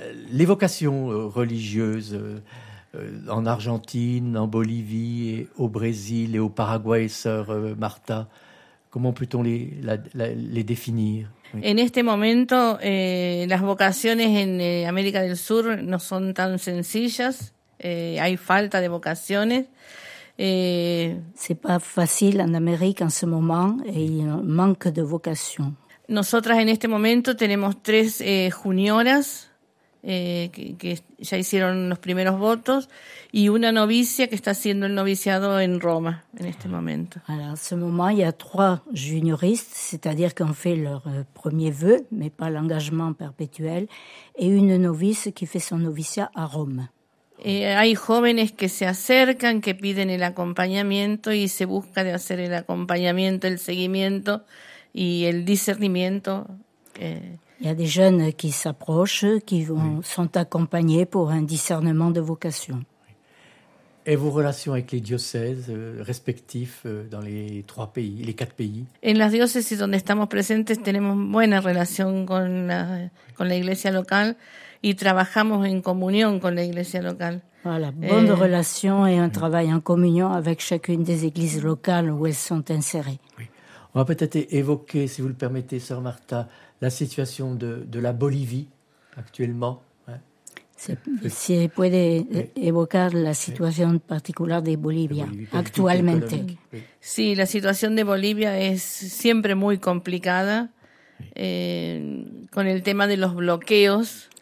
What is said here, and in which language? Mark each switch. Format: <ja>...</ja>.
<fr>L'évocation religieuse en Argentine, en Bolivie, et au Brésil et au Paraguay, sœur Martha, comment peut-on les définir? Oui.</fr> <es>En este momento, las vocaciones en América del Sur no son tan sencillas. Hay falta de vocaciones.</es> <fr>C'est pas facile en Amérique en ce moment et il manque de vocation.</fr> <es>Nosotras en este momento tenemos tres junioras que ya hicieron los primeros votos y una novicia que está haciendo el noviciado en Roma en este momento.</es> <fr>Alors, en ce moment, il y a trois junioristes, c'est-à-dire qui ont fait leur premier vœu, mais pas l'engagement perpétuel, et une novice qui fait son noviciat à Rome.</fr> <es>Hay jóvenes que se acercan, que piden el acompañamiento y se busca de hacer el acompañamiento, el seguimiento y el discernimiento.</es> <fr>Il y a des jeunes qui s'approchent, qui sont accompagnés pour un discernement de vocation. Et vos relations avec les diocèses respectifs dans les trois pays, les quatre pays?</fr> <es>En las diócesis donde estamos presentes tenemos buena relación con la iglesia local y trabajamos en comunión con la iglesia local.</es> <fr>Voilà, bonne relation et un travail en communion avec chacune des églises locales où elles sont insérées. Oui. On va peut-être évoquer, si vous le permettez, sœur Martha, la situation de la Bolivie actuellement.</fr> <es>Si puede evocar la situación particular de Bolivia actualmente. Sí, la situación de Bolivia es siempre muy complicada con el tema de los bloqueos.</es>